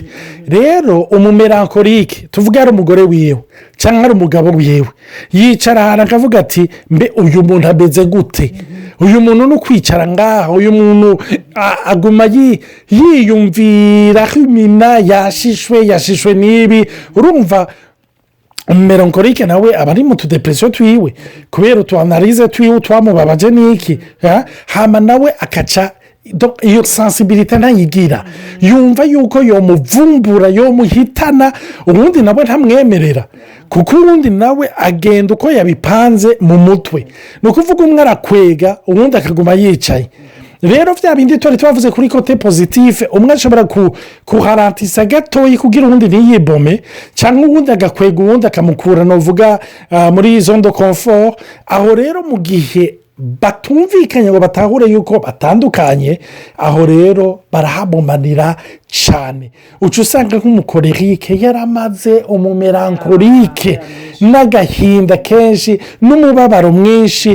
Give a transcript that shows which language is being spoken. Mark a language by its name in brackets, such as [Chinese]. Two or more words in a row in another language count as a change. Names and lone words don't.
[Rundi] rero umumelankolike tuvuga ari umugore wiwe cyangwa ari umugabo wiwe yicara ahantu akavuga ati mbe uyu muntu ameze gute, uyu muntu ni ukwicara ngaho, uyu muntu aguma yiyumvira nk'imina yashishwe n'ibi. urumva umumelankolike nawe aba ari mu tudepresiyo twiwe kubera utuanalize twiwe twamubabaje n'iki, hama nawe akaca iyo sensibilité ntayigira, yumva yuko yomuvumbura yomuhitana, ubundi nawe ntamwemerera kuko ubundi nawe agenda uko yabipanze mu mutwe. ni ukuvuga umwe arakwega ubundi akaguma yicaye. rero bya bindi twari twavuze kuri [French] kote positive, [Rundi] umwe ashobora kuharantisa gatoya kugira ubundi ntiyibome, cyangwa ubundi agakwega ubundi akamukura novuga muri [French] zone de confort. [Rundi] aho rero mu gihe batumvikanye ngo batahure yuko batandukanye, aho rero barahabomanira cyane. uca usanga nk'umukorerike yaramaze umumelankolike n'agahinda kenshi n'umubabaro mwinshi.